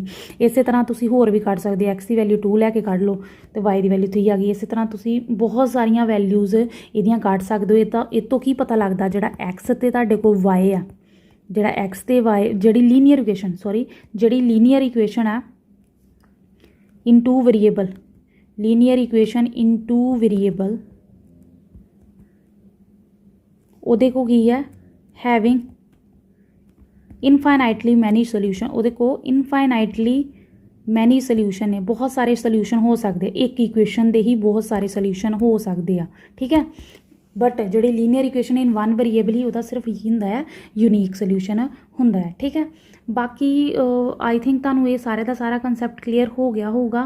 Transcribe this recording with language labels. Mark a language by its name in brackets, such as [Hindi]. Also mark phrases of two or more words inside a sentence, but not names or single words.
[Punjabi] ਇਸੇ ਤਰ੍ਹਾਂ ਤੁਸੀਂ ਹੋਰ ਵੀ ਕੱਢ ਸਕਦੇ, x ਦੀ ਵੈਲਿਊ 2 ਲੈ ਕੇ ਕੱਢ ਲਓ ਤੇ y ਦੀ ਵੈਲਿਊ 3 ਆ ਗਈ। ਇਸੇ ਤਰ੍ਹਾਂ ਤੁਸੀਂ ਬਹੁਤ ਸਾਰੀਆਂ ਵੈਲਿਊਜ਼ ਇਹਦੀਆਂ ਕੱਢ ਸਕਦੇ ਹੋ। ਇਹ ਤੋਂ ਕੀ ਪਤਾ ਲੱਗਦਾ ਜਿਹੜਾ x ਤੇ ਤੁਹਾਡੇ ਕੋਲ y ਆ, ਜਿਹੜਾ x ਤੇ y ਜਿਹੜੀ [English] linear equation [Punjabi] ਆ [English] in two variable, linear equation in two variable, [Punjabi] ਉਹਦੇ ਕੋ ਕੀ ਹੈ [English] having infinitely many solution, [Punjabi] ਉਹਦੇ ਕੋ [English] infinitely many solution [Punjabi] ਨੇ, ਬਹੁਤ ਸਾਰੇ ਸੋਲਿਊਸ਼ਨ ਹੋ ਸਕਦੇ, ਇੱਕ ਇਕੁਏਸ਼ਨ ਦੇ ਹੀ ਬਹੁਤ ਸਾਰੇ ਸੋਲਿਊਸ਼ਨ ਹੋ ਸਕਦੇ ਆ। ਠੀਕ ਹੈ, ਬਟ ਜਿਹੜੀ [English] linear equation in one variable [Punjabi] ਹੀ ਉਹਦਾ ਸਿਰਫ ਇਹੀ ਹੁੰਦਾ ਹੈ [English] unique solution [Punjabi] ਹੁੰਦਾ ਹੈ। ਠੀਕ ਹੈ, ਬਾਕੀ [English] I think [Punjabi] ਤੁਹਾਨੂੰ ਇਹ ਸਾਰੇ ਦਾ ਸਾਰਾ [English] concept clear [Punjabi] ਹੋ ਗਿਆ ਹੋਊਗਾ।